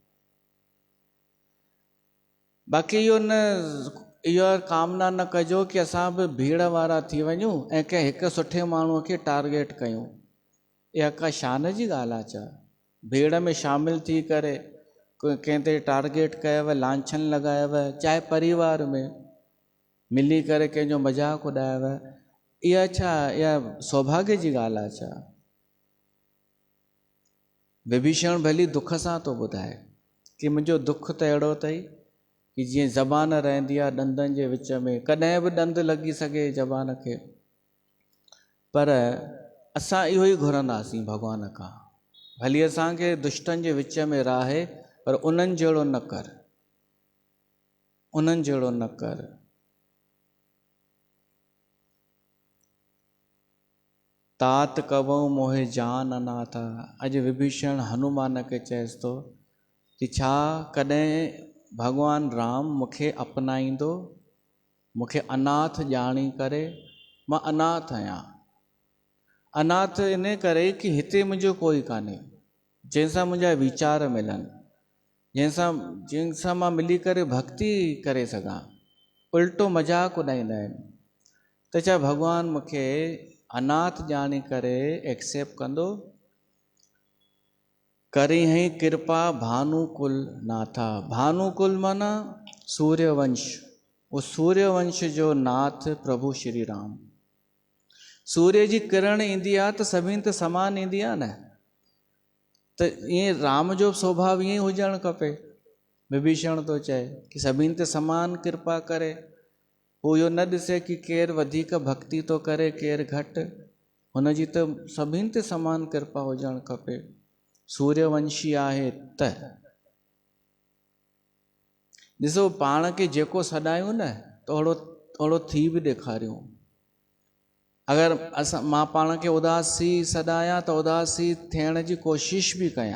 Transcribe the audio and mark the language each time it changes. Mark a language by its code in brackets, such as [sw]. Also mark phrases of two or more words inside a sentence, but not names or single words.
[sd] बाक़ी इहो कामना न कजो कि असां बि भीड़ वारा थी वञूं ऐं कंहिं हिकु सुठे माण्हूअ खे टारगेट कयूं। इहा का शान जी ॻाल्हि आहे छा? भीड़ में शामिल थी करे कंहिं ते टारगेट कयव, लांछन लॻायव, चाहे परिवार में मिली करे कंहिंजो मज़ाक उॾायव, इहा सौभाग्य जी ॻाल्हि आहे छा? विभीषण भली दुख सां थो ॿुधाए कि मुंहिंजो दुख त अहिड़ो अथई कि जीअं ज़बान रहंदी आहे ॾंदनि जे विच में, कॾहिं बि ॾंद लॻी सघे ज़बान खे, पर असां इहो ई घुरंदासीं भॻवान खां, भली असांखे दुष्टनि जे विच में राहे, पर उन्हनि जहिड़ो न कर, उन्हनि जहिड़ो न कर। [awa] तात कबऊं मोहे जान अनाथ। [sd] अॼु विभीषण हनुमान खे चएसि थो कि छा कॾहिं भॻवानु राम मूंखे अपनाईंदो, मूंखे अनाथ ॼाणी करे? मां अनाथ आहियां। अनाथ इन करे कि हिते मुंहिंजो कोई कान्हे जंहिंसां मुंहिंजा वीचार मिलनि, जंहिंसां मां मिली करे भक्ति करे सघां। उल्टो मज़ाक उॾाईंदा आहिनि। त छा भॻवानु मूंखे अनाथ ॼाणी करे एक्सेप्ट कंदो। [awa] करी हई कृपा भानुकुल नाथा। [sd] भानुकुल माना सूर्यवंश। वो सूर्यवंश जो नाथ प्रभु श्री राम। सूर्य जी किरण ईंदी आहे त सभिनि ते समान ईंदी आहे न, त ईअं राम जो स्वभाव ईअं हुजणु खपे। विभीषण थो चए कि सभिनि ते समान कृपा करे। हू इहो न ॾिसे कि केरु वधीक भक्ति थो करे केरु घटि, हुनजी त सभिनि ते समान कृपा हुजणु खपे। सूर्यवंशी आहे त ॾिसो पाण खे जेको सॾायूं न त ओड़ो थी बि ॾेखारियूं। अगरि मां पाण खे उदासी सॾायां त उदासी थियण जी कोशिश बि कयां।